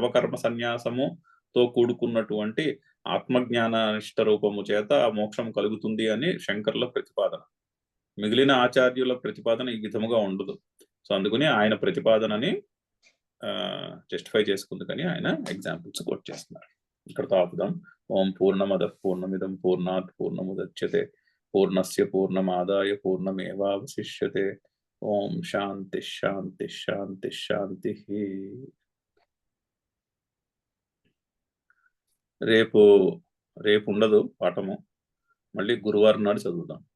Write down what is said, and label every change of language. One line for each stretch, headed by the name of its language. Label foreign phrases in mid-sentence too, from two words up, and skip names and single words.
Telugu: సర్వకర్మ సన్యాసము తో కూడుకున్నటువంటి ఆత్మజ్ఞానిష్ట రూపము చేత మోక్షం కలుగుతుంది అని శంకర్ల ప్రతిపాదన. మిగిలిన ఆచార్యుల ప్రతిపాదన ఈ విధముగా ఉండదు. సో అందుకని ఆయన ప్రతిపాదనని జస్టిఫై చేసుకుంది కానీ ఆయన
English: examples quote
Telugu: చేస్తున్నారు. ఇక్కడతో ఆపుదాం.
Sanskrit: ఓం పూర్ణమద పూర్ణమిదం పూర్ణాత్ పూర్ణముదచ్యతే పూర్ణస్య పూర్ణమాదాయ పూర్ణమేవావశిష్యతే. ఓం శాంతి శాంతి శాంతి శాంతి.
Telugu: రేపు ఉండదు పాఠము, మళ్ళీ గురువారం నాడు చదువుదాం.